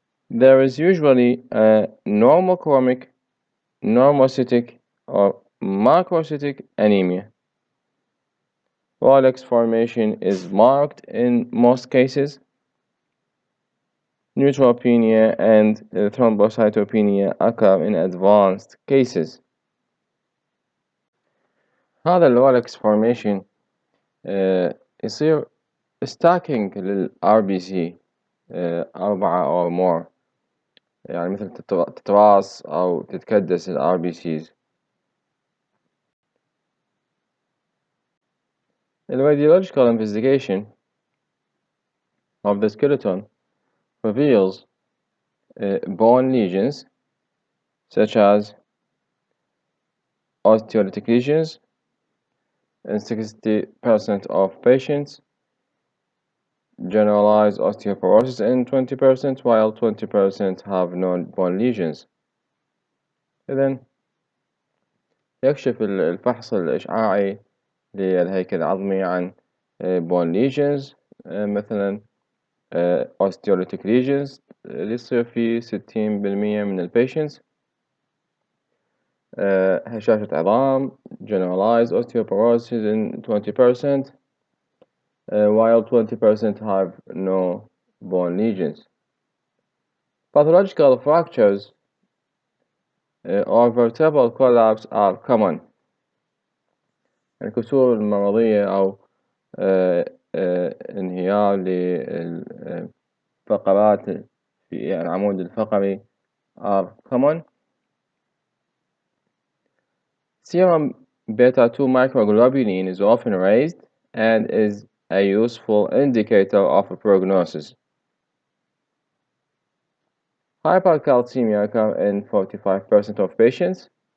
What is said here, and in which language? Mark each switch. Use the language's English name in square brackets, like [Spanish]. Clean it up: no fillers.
[English] There is usually a normochromic, normocytic, or macrocytic anemia. Rolex formation is marked in most cases. Neutropenia and thrombocytopenia occur in advanced cases. [Arabic] هذا الرولكس formation يصير stacking لل RBC [English] 4 or more، [Arabic] يعني مثل تتراص أو تتكدس ال RBCs. [English] The radiological investigation of the skeleton reveals bone lesions such as osteolytic lesions in 60% of patients, generalized osteoporosis in 20%, while 20% have non-bone lesions. [Arabic] إذن يكشف الفحص الإشعاعي للهيكل العظمي عن bone lesions، مثلا osteolytic lesions اللي يصير في 60% من البيشنتس، هشاشة عظام [English] generalized osteoporosis in 20%، while 20% have no bone lesions. Pathological fractures or vertebral collapse are common. [Arabic] الكسور المرضية أو انهيار للفقرات في العمود الفقري [English] are common. Serum beta-2 microglobulin is often raised and is a useful indicator of prognosis. Hypercalcemia occurs in 45% of patients.